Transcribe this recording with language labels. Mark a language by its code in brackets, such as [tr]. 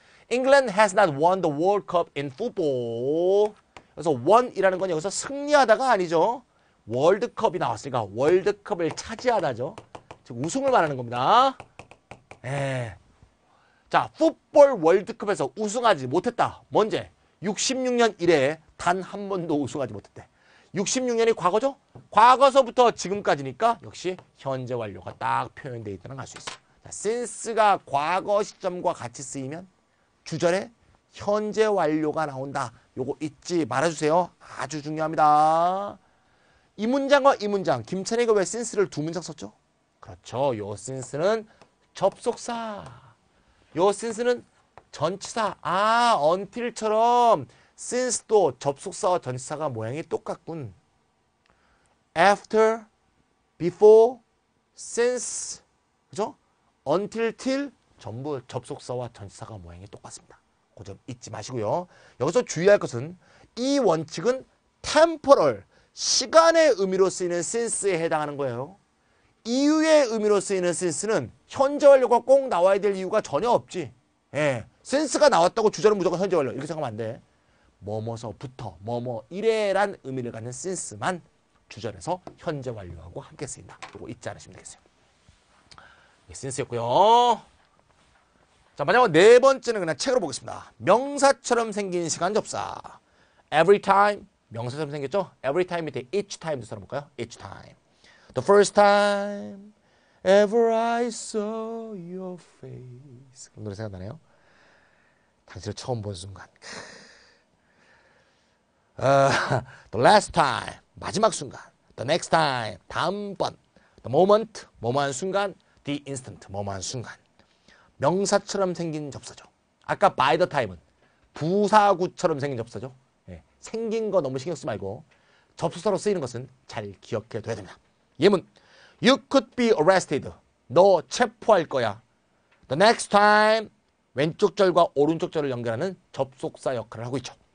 [en] England has not won the World Cup in football. [ko] 그래서 won이라는 건 여기서 승리하다가 아니죠. 월드컵이 나왔으니까 월드컵을 차지하다죠. 즉 우승을 말하는 겁니다. 자, 풋볼 월드컵에서 우승하지 못했다. 언제? 66년 이래에 단 한 번도 우승하지 못했대. 66년이 과거죠? 과거서부터 지금까지니까 역시 현재 완료가 딱 표현되어 있다는 걸 알 수 있어요. 자, since가 과거 시점과 같이 쓰이면 주절에 현재 완료가 나온다. 요거 잊지 말아주세요. 아주 중요합니다. 이 문장과 이 문장, 김찬희가 왜 since를 두 문장 썼죠? 그렇죠. 요 since는 접속사. 요 since는 전치사. until처럼 since도 접속사와 전치사가 모양이 똑같군. after, before, since, 그죠? until, till 전부 접속사와 전치사가 모양이 똑같습니다. 그 점 잊지 마시고요. 여기서 주의할 것은 이 원칙은 temporal, 시간의 의미로 쓰이는 since에 해당하는 거예요. 이유의 의미로 쓰이는 since는 현재 완료가 꼭 나와야 될 이유가 전혀 없지. 예. since가 나왔다고 주절은 무조건 현재 완료. 이렇게 생각하면 안 돼. 뭐뭐서부터 뭐뭐 이래란 의미를 갖는 since만 주절에서 현재 완료하고 함께 쓰인다. 이거 잊지 않으시면 되겠어요. since였고요. 자, 마지막 네 번째는 그냥 책으로 보겠습니다. 명사처럼 생긴 시간 접사. Every time 명사처럼 생겼죠? [en] Every time [ko] 밑에 [en] each time도 [ko] 써볼까요? [en] Each time. The first time ever I saw your face. [ko] 그 노래 생각나네요. 당신을 처음 본 순간. [en] The last time [ko] 마지막 순간. [en] The next time [ko] 다음번. The moment 뭐뭐한 순간. The instant 뭐뭐한 순간. 명사처럼 생긴 접사죠. 아까 by the time은 부사구처럼 생긴 접사죠. 예, 생긴 거 너무 신경 쓰지 말고 접속사로 쓰이는 것은 잘 기억해 둬야 됩니다. 예문 [en] You could be arrested. [ko] 너 체포할 거야. The next time 왼쪽 절과 오른쪽 절을 연결하는 접속사 역할을 하고 있죠.